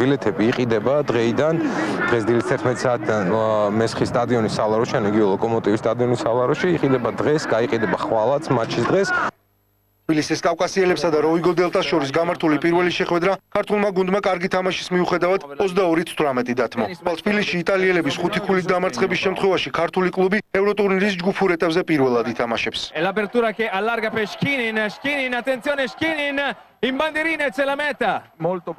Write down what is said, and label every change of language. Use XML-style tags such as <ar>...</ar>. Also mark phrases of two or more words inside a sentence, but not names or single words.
<ka>ბილეთები იყიდება დღეიდან, დღეს დილის 11 საათიდან მესხის სტადიონის სალაროში, ან იგივე ლოკომოტივის სტადიონის სალაროში იყიდება დღეს, გაიყიდება ხვალაც მატჩის დღეს. თბილისის კავკასიელებსა და როვიგო დელტას შორის გამართული პირველი შეხვედრა ქართულმა გუნდმა კარგი თამაშის მიუხედავად 22-18 დათმო. ხვალ თბილისში იტალიელების 5 ქულით დამარცხების შემთხვევაში ქართული კლუბი ევროტურნირის ჯგუფურ ეტაპზე პირველად ითამაშებს.</ka> <it>L'apertura che allarga per Shkinin, attenzione Shkinin, in bandierina c'è la meta. Molto bene.</it>